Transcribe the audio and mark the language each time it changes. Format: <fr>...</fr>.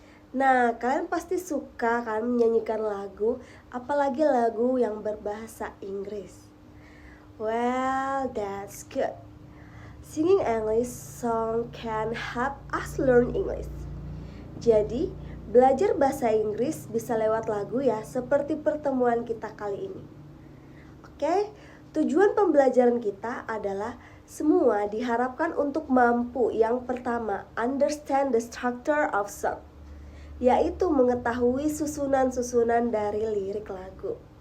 <id>Nah, kalian pasti suka kan menyanyikan lagu, apalagi lagu yang berbahasa Inggris.</id> <en>Well, that's good. Singing English song can help us learn English.</en> <id>Jadi, belajar bahasa Inggris bisa lewat lagu ya, seperti pertemuan kita kali ini. Oke, tujuan pembelajaran kita adalah semua diharapkan untuk mampu yang pertama,</id> <en>understand the structure of song,</en> <id>yaitu mengetahui susunan-susunan dari lirik lagu.</id>